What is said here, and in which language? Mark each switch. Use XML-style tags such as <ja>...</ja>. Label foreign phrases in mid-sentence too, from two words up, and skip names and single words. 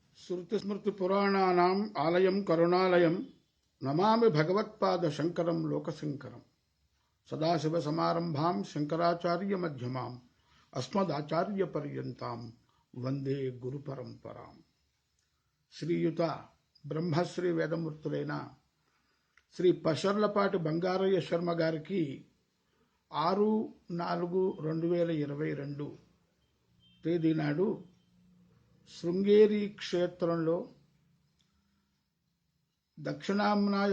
<sa>श्रुतिस्मृतिपुराणानाम् आलयं करुणालयं नमामि भगवत्पादशङ्करं लोकशङ्करं सदाशिवसमारम्भां शङ्कराचार्यमध्यमाम् अस्मदाचार्यपर्यन्तां వందే గురు పరంపరాం.</sa> <te>శ్రీయుత బ్రహ్మశ్రీ వేదమూర్తులైన శ్రీ పశర్లపాటి బంగారయ్య శర్మ గారికి 6/4/2022 తేదీ నాడు శృంగేరి క్షేత్రంలో దక్షిణామ్నాయ</te>